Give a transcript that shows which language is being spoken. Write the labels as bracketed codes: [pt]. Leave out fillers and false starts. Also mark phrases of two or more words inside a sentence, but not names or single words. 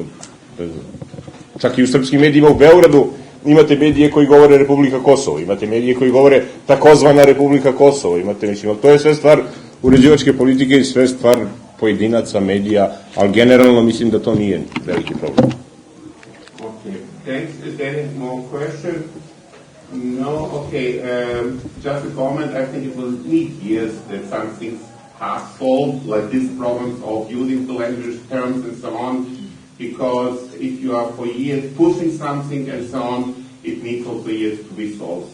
[sr] Čak i u srpskim medijima u Beogradu imate medije koji govore Republika Kosovo, imate medije koji govore takozvana Republika Kosovo, imate, mislim, ali to je sve stvar uređivačke politike i sve stvar pojedinaca, medija, ali generalno mislim da to nije veliki problem. [en] Okay, thanks. Is there any more question? No, okay. Just a comment. I think it will need years that some things are solved, like these problems of using the language terms and so on, because if you are for years pushing something and so on, it needs also years to be solved.